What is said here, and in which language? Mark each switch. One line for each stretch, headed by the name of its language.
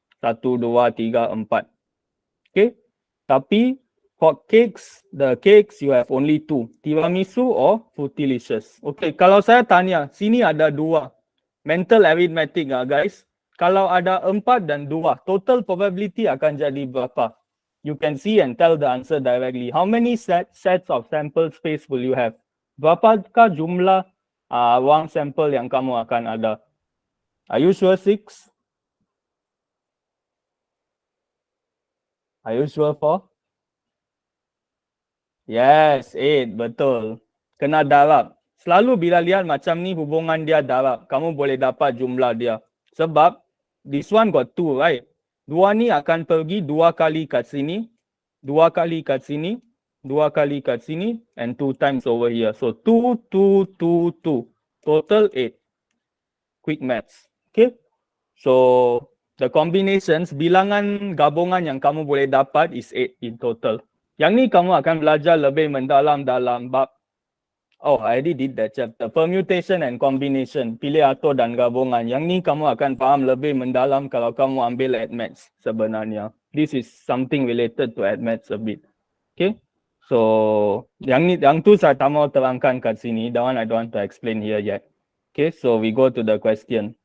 English: 1, 2, 3, 4. Okay,
Malay: tapi
English: for cakes, the cakes you have only 2, tiramisu or fruitylicious.
Malay: Okay, kalau saya tanya, sini ada 2.
English: Mental arithmetic guys.
Malay: Kalau ada 4 dan 2, total probability akan jadi berapa?
English: You can see and tell the answer directly. How many sets of sample space will you have?
Malay: Berapakah jumlah ruang sampel yang kamu akan ada?
English: Are you sure 6? Are you sure 4?
Malay: Yes, 8, betul. Kena darab. Selalu bila lihat macam ni hubungan dia darab, kamu boleh dapat jumlah dia. Sebab
English: this one got 2, right?
Malay: 2 ni akan pergi 2 kali kat sini, 2 kali kat sini, 2 kali kat sini,
English: and 2 times over here. So 2, 2, 2, 2. Total 8. Quick maths. Okay? So the combinations,
Malay: bilangan gabungan yang kamu boleh dapat
English: is 8 in total.
Malay: Yang ni kamu akan belajar lebih mendalam dalam bab.
English: Oh, I already did that chapter. Permutation and combination.
Malay: Pilih atur dan gabungan. Yang ni kamu akan faham lebih mendalam kalau kamu ambil AdMaths sebenarnya.
English: This is something related to AdMaths a bit. Okay?
Malay: So, yang tu saya tak mau terangkan kat sini.
English: That one I don't want to explain here yet. Okay, so we go to the question.